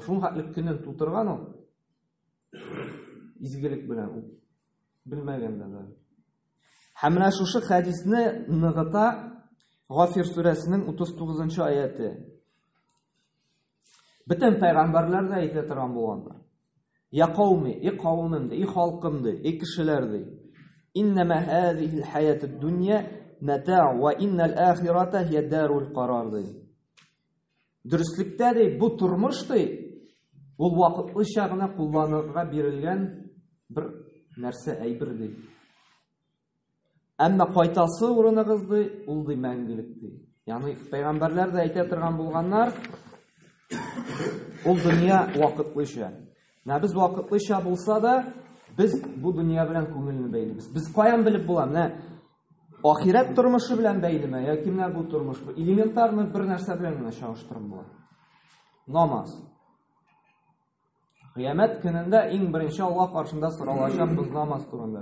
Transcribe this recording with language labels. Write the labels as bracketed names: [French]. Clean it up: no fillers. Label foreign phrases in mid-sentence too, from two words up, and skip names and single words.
[Tatar] Шуның хәтлек көнен тутырган ул. Изгелек белән ул белмәгәндә дә. Һәм менә шушы хадисне ныгыта Гафир сүрәсенең 39-нчы аяты. Бөтен пәйгамбәрләр дә әйтә торган булганнар. [Arabic] يا قومي, [Tatar] и кавымым, и халкым, и кешеләр. [Arabic] إنما هذه الحياة الدنيا متاع وإن الآخرة هي دار القرار. [Tatar] Дөрестлектә ди, бу тормыш ди, ул вакытлыча гына кулланырга бирелгән бер нәрсә, әйбер ди. Әмма кайтасы урыныгыз ди, ул ди мәңгелек ди. Ягъни пәйгамбәрләр дә әйтә торган булганнар, ул дөнья вакытлыча. Без вакытлыча булса да, Biz bu dünya белән күңелне бәйлибез. Biz каян белеп була? Менә ахират тормышы белән бәйлеме, яки менә бу тормыш элементарный бер нәрсә белән генә чагыштырып була. Намаз. Кыямәт көнендә иң беренче Аллаһ каршында соралачакбыз намаз турында.